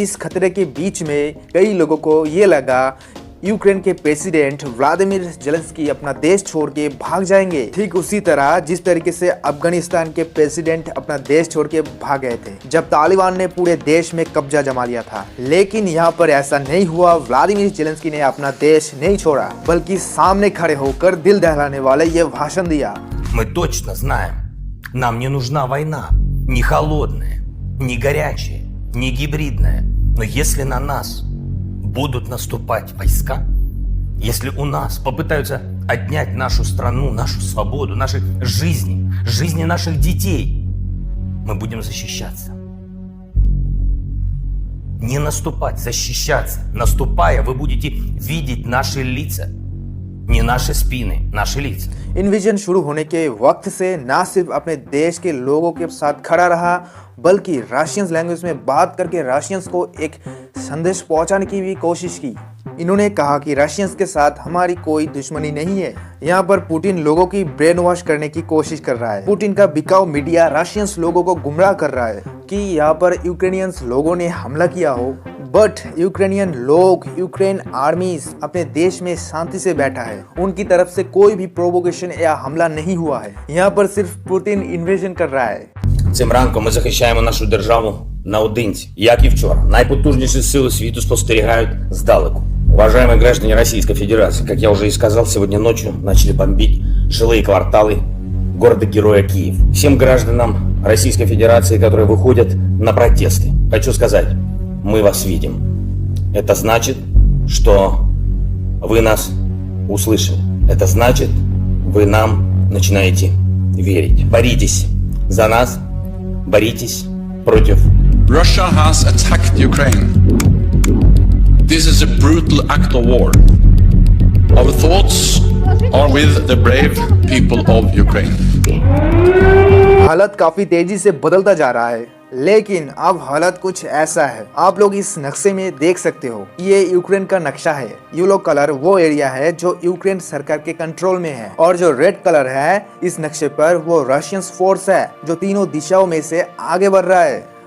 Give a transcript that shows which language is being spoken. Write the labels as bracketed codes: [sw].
[hi] इस खतरे के बीच में कई लोगों को ये लगा यूक्रेन के प्रेसिडेंट व्लादिमीर जेलेंस्की अपना देश छोड़ के भाग जाएंगे, ठीक उसी तरह जिस तरीके से अफगानिस्तान के प्रेसिडेंट अपना देश छोड़ के भाग गए थे जब तालिबान ने पूरे देश में कब्जा जमा लिया था। लेकिन यहाँ पर ऐसा नहीं हुआ। व्लादिमीर जेलेंस्की ने अपना देश नहीं छोड़ा, बल्कि सामने खड़े होकर दिल दहलाने वाले ये भाषण दिया। [ru] Мы точно знаем, нам не нужна война, не холодная, не горячая, не гибридная. Но если на нас будут наступать войска, если у нас попытаются отнять нашу страну, нашу свободу, наши жизни, жизни наших детей, мы будем защищаться. Не наступать, защищаться. Наступая, вы будете видеть наши лица. Не наши спины, наши лица. [hi] इन्वेजन शुरू होने के वक्त से ना सिर्फ अपने देश के लोगों के साथ खड़ा रहा, बल्कि रशियन लैंग्वेज में बात करके रशियंस को एक संदेश पहुंचाने की भी कोशिश की। इन्होंने कहा कि रशियंस के साथ हमारी कोई दुश्मनी नहीं है। यहाँ पर पुतिन लोगों की ब्रेन वॉश करने की कोशिश कर रहा है। पुतिन का बिकाऊ मीडिया रशियंस लोगों को गुमराह कर रहा है कि यहाँ पर यूक्रेनियंस लोगों ने हमला किया हो, बट यूक्रेनियन लोग, यूक्रेन आर्मीज अपने देश में शांति से बैठा है। उनकी तरफ से कोई भी प्रोवोकेशन या हमला नहीं हुआ है। यहाँ पर सिर्फ पुतिन इन्वेजन कर रहा है। [uk] Цим ранком ми захищаємо нашу державу наодинці. Як і вчора, найпотужніші сили світу спостерігають здалеку. [ru] Уважаемые граждане Российской Федерации, как я уже и сказал, сегодня ночью начали бомбить жилые кварталы города-героя Киев. Всем гражданам Российской Федерации, которые выходят на протесты, хочу сказать, мы вас видим. Это значит, что вы нас услышали. Это значит, вы нам начинаете верить. Боритесь за нас, боритесь против. [en] Russia has attacked Ukraine. This is a brutal act of war. Our thoughts are with the brave people of Ukraine. [hi] हालत काफी तेजी से बदलता जा रहा है, लेकिन अब हालत कुछ ऐसा है। आप लोग इस नक्शे में देख सकते हो, ये यूक्रेन का नक्शा है। येलो कलर वो एरिया है जो यूक्रेन सरकार के कंट्रोल में है, और जो रेड कलर है इस नक्शे पर वो रशियन फोर्स है जो तीनों दिशाओं में से आगे बढ़ रहा है।